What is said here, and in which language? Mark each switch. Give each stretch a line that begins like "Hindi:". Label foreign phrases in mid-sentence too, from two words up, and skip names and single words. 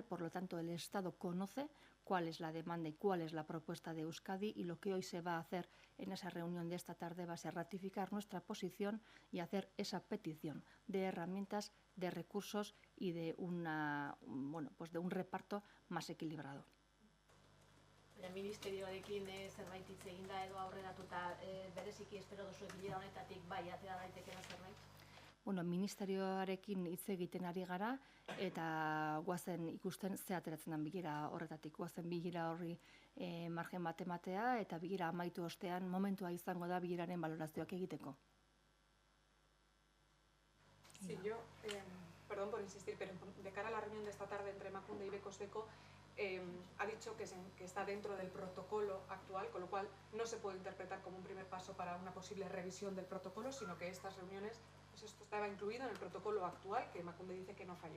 Spanish: Por lo tanto, el Estado conoce cuál es la demanda y cuál es la propuesta de Euskadi, y lo que hoy se va a hacer en esa reunión de esta tarde va a ser ratificar nuestra posición y hacer esa petición de herramientas, de recursos y de de un reparto más equilibrado.
Basque: Ministerioarekin zerbait hitz eginda edo aurreratuta bereziki espero duzu bilera honetatik bai atera daitekeela zerbait? Ministerioarekin hitz egiten ari gara eta goazen ikusten ze ateratzen den bilera horretatik. Goazen bilera horri margen bat ematea eta bilera amaitu ostean momentua izango da bileraren balorazioak egiteko.
Spanish: Sí, yo, perdón por insistir, pero de cara a la reunión de esta tarde entre Emakunde y Becosbeco, ha dicho que está dentro del protocolo actual, con lo cual no se puede interpretar como un primer paso para una posible revisión del protocolo, sino que estas reuniones, pues esto estaba incluido en el protocolo actual, que Emakunde dice que no falló.